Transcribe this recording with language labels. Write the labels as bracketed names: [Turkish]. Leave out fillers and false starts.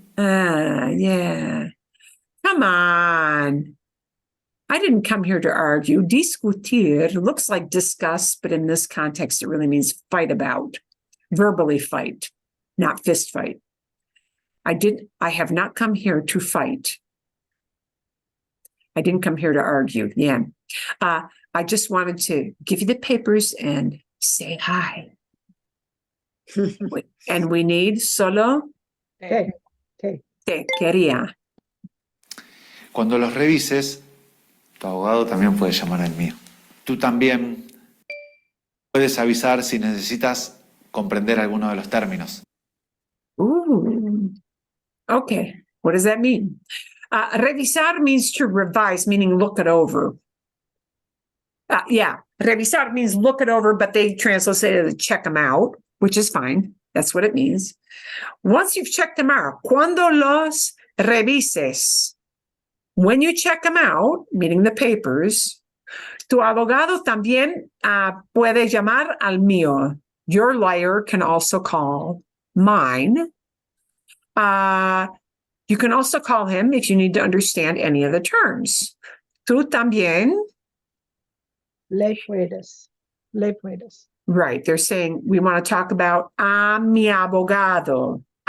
[English] Yeah. Come on. I didn't come here to argue. Discutir looks like discuss, but in this context, it really means fight about. Verbally fight, not fist fight. I have not come here to fight. I didn't come here to argue. Yeah. I just wanted to give you the papers and say hi. And we need solo Okay. [Spanish] te quería. Cuando los revises, tu abogado también puede llamar al mío. Tú también puedes avisar si necesitas comprender alguno de los términos. [English] Ooh. Okay. What does that mean? Revisar means to revise, meaning look it over. Yeah. Revisar means look it over, but they translate it as check them out, which is fine. That's what it means. Once you've checked them out, [Spanish] cuando los revises, [English] when you check them out, meaning the papers, [Spanish] tu abogado también puede llamar al mío. [English] Your lawyer can also call mine. You can also call him if you need to understand any of the terms. [Spanish] Tú también. Le puedes. [English] Right. They're saying we want to talk about [Spanish] a mi abogado.